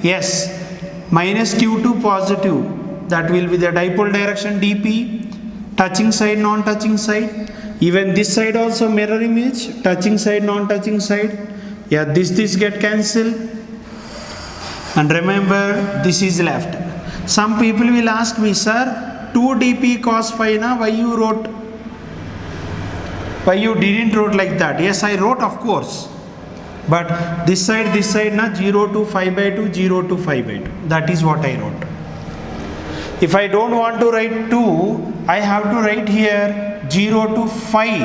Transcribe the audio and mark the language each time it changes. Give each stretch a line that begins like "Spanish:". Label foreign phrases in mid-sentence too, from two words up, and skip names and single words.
English: Yes, minus q2 positive, that will be the dipole direction dp, touching side, non-touching side. Even this side also mirror image, touching side, non-touching side. Yeah, this get cancelled. And remember, this is left. Some people will ask me, sir, 2 dp cos phi, na, why you didn't wrote like that? Yes, I wrote, of course. But this side, na, 0 to 5 by 2, 0 to 5 by 2. That is what I wrote. If I don't want to write 2, I have to write here 0 to 5.